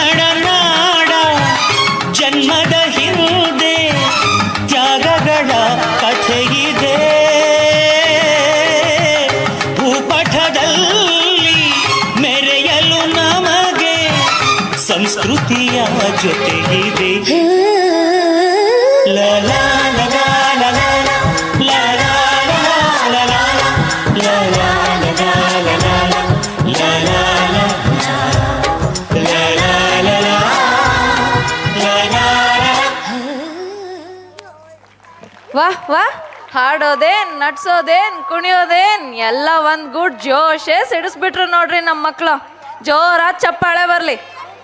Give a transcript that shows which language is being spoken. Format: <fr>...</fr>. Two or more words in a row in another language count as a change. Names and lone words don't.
<kn>ಕನ್ನಡ ನಾಡ ಜನ್ಮದ ಹಿಂದೆ ತ್ಯಾಗಗಳ ಕಥೆಯಿದೆ. ಭೂಪಟದಲ್ಲಿ ಮೆರೆಯಲು ನಮಗೆ ಸಂಸ್ಕೃತಿಯ ಜೊತೆಗಿದೆ. ಲ ಲ ಲ ಲ ಲ ಲ ಲ ಲ ಲ ಲ ಲ ಲ ಲ ಲ ಲ ವಾಹ್ ವಾಹ್, ಹಾಡೋದೇನ್ ನಡ್ಸೋದೇನ್ ಕುಣಿಯೋದೇನ್ ಎಲ್ಲ ಒಂದ್ ಗುಡ್ ಜೋಶೇ ಸಿಡಿಸ್ಬಿಟ್ರು ನೋಡ್ರಿ ನಮ್ಮ ಮಕ್ಳು. ಜೋರಾದ ಚಪ್ಪಾಳೆ ಬರ್ಲಿ.</kn>